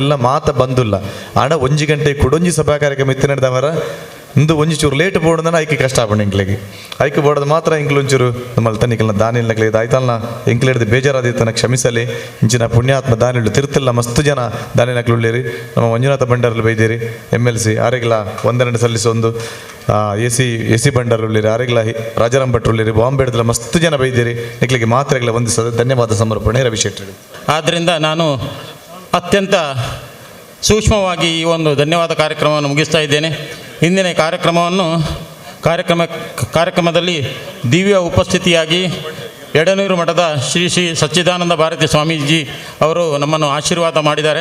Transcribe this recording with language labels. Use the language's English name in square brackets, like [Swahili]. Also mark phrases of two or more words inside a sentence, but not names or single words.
[Tulu] ಇಲ್ಲ ಮಾತ ಬಂದುಲ್ಲ ಆಡ 1 ಗಂಟೆ ಕುಡೊಂಜಿ ಸಭಾ ಕಾರ್ಯಕ್ರಮ ಇತ್ತು ನಡೆದವರ ಇಂದು ಒಂಜಿ ಚೂರು ಲೇಟ್ ಬೋಡಂದನ ಐಕೆ ಕಷ್ಟ ಆಪಣ ಇಂಕ್ಲೆಗೆ ಐಕೆ ಬೋಡದ ಮಾತ್ರ ಇಂಕ್ಲು ಒಂಚೂರು ನಮ್ಮಲ್ಲಿ ತನಿಕಲ್ನ ದಾನಿಲ್ನಕ್ಲೆ ಇದು ಆಯ್ತಲ್ನ ಇಂಕ್ಲೆಡ್ದು ಬೇಜಾರಾದಿತ್ತನ ಕ್ಷಮಿಸಲಿ ಇಂಚಿನ ಪುಣ್ಯಾತ್ಮ ದಾನಿಲು ತಿರುತ್ತಿಲ್ಲ ಮಸ್ತು ಜನ ದಾನಿಲ್ನಕ್ಲು ಉಳ್ಳೇರಿ ನಮ್ಮ ಮಂಜುನಾಥ ಭಂಡಾರಲ್ಲಿ ಬೈದೇರಿ MLC ಆರೆಗ್ಲ ವಂದನೆ ಸಲ್ಲಿಸೊಂದು ಎ ಸಿ ಬಂಡಾರ ಉಳ್ಳೇರಿ ಆರೆಗ್ಲ ರಾಜಾರಾಮ್ ಭಟ್ರು ಉಳ್ಳೇರಿ ಬಾಂಬೆಡ್ದಲ್ಲ ಮಸ್ತು ಜನ ಬೈದೇರಿ ನಿಕ್ಲಿಗೆ ಮಾತ್ರೆಗಳ ವಂದಿಸೋದು ಧನ್ಯವಾದ ಸಮರ್ಪಣೆ ರವಿ ಶೆಟ್ಟಿ. [Kannada] ಆದ್ದರಿಂದ ನಾನು ಅತ್ಯಂತ ಸೂಕ್ಷ್ಮವಾಗಿ ಈ ಒಂದು ಧನ್ಯವಾದ ಕಾರ್ಯಕ್ರಮವನ್ನು ಮುಗಿಸ್ತಾ ಇದ್ದೇನೆ. ಇಂದಿನ ಕಾರ್ಯಕ್ರಮದಲ್ಲಿ ದಿವ್ಯ ಉಪಸ್ಥಿತಿಯಾಗಿ ಎಡನೂರು ಮಠದ ಶ್ರೀ ಶ್ರೀ ಸಚ್ಚಿದಾನಂದ ಭಾರತಿ ಸ್ವಾಮೀಜಿ ಅವರು ನಮ್ಮನ್ನು ಆಶೀರ್ವಾದ ಮಾಡಿದ್ದಾರೆ.